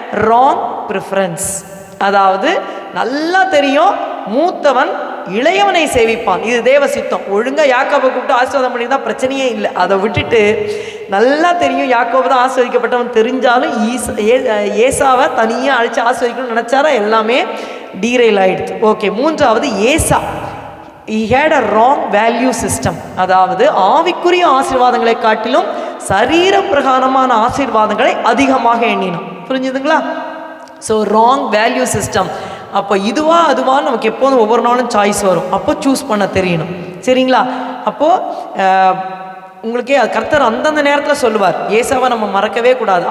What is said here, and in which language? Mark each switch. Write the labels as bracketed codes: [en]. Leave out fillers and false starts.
[ta] Wrong preference. அதாவது நல்லா தெரியும் மூத்தவன் இளையவனை சேவிப்பான், இது தேவ சித்தம். ஒழுங்கா யாக்கோபை கூப்பிட்டு ஆசீர்வாதம் பண்ணி தான் பிரச்சனையே இல்லை. அதை விட்டுட்டு நல்லா தெரியும் யாக்கோபு தான் ஆசீர்வதிக்கப்பட்டவன் தெரிஞ்சாலும் ஏசாவை தனியாக அழைச்சி ஆசீர்வதிக்கணும்னு நினச்சாரா, எல்லாமே டீரெயில் ஆயிடுது. [en] okay, [ta] மூன்றாவது ஏசா, [en] he had a wrong value system. [ta] அதாவது ஆவிக்குரிய ஆசீர்வாதங்களை காட்டிலும் சரீர பிரகாரமான ஆசீர்வாதங்களை அதிகமாக எண்ணினோம். புரிஞ்சுதுங்களா? [en] So wrong value system. [ta] அப்போ இதுவா அதுவா நமக்கு எப்போதும் ஒவ்வொரு நாளும் சாய்ஸ் வரும். அப்போ சூஸ் பண்ண தெரியணும், சரிங்களா? அப்போது உங்களுக்கே கர்த்தர் அந்தந்த நேரத்தில் சொல்லுவார், ஏசாவை நம்ம மறக்கவே கூடாது.